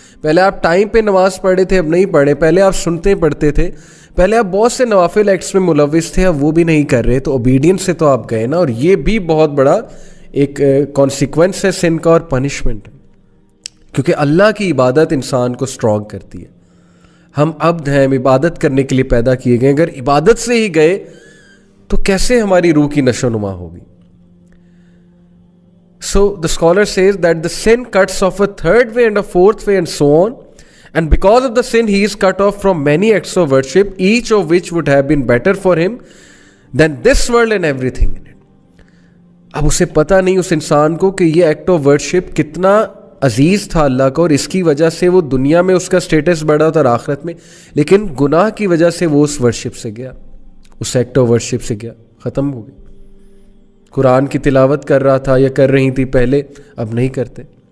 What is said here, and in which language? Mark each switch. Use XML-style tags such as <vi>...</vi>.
<hi>पहले आप टाइम पे नमाज पढ़े थे, अब नहीं पढ़े। पहले आप सुनते पढ़ते थे, पहले आप बहुत से नवाफिल एक्ट्स में मुलविस थे, अब वो भी नहीं कर रहे, तो ओबीडियंस से तो आप गए ना। और ये भी बहुत बड़ा एक कॉन्सिक्वेंस है सिन का और पनिशमेंट है, क्योंकि अल्लाह की इबादत इंसान को स्ट्रॉन्ग करती है। हम अब्द हैं, हम इबादत करने के लिए पैदा किए गए, अगर इबादत से ही गए तो कैसे हमारी रूह की नशोनुमा होगी?</hi> <en>So the scholar says that the sin cuts off a third way and a fourth way and so on, and because of the sin he is cut off from many acts of worship, each of which would have been better for him than this world and everything in it.</en> <hi>अब उसे पता नहीं उस इंसान को कि ये act of worship कितना अजीज था अल्लाह का, और इसकी वजह से वो दुनिया में उसका स्टेटस बढ़ा था और आखिरत में, लेकिन गुनाह की वजह से वो उस वर्शिप से गया, उस एक्ट ऑफ वर्शिप से गया, ख़त्म हो गई। कुरान की तिलावत कर रहा था या कर रही थी पहले, अब नहीं करते।</hi>